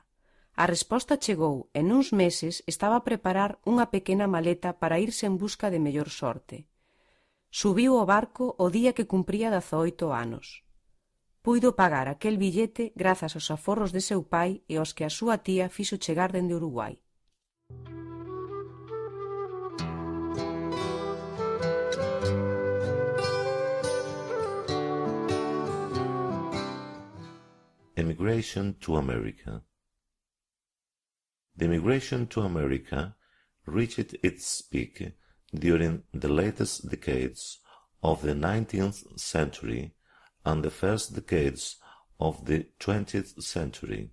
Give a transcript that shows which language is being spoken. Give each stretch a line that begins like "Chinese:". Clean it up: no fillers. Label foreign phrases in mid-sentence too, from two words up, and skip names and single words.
Galician: A resposta chegou e nuns meses estaba a preparar unha pequena maleta para irse en busca de mellor sorte. Subiu ao barco o día que cumpría 18 anos. Puido pagar aquel billete grazas aos aforros de seu pai e aos que a súa tía fixo chegar dende Uruguai.
English: Emigration to America. The migration to America reached its peak during the latest decades of the 19th century and the first decades of the 20th century.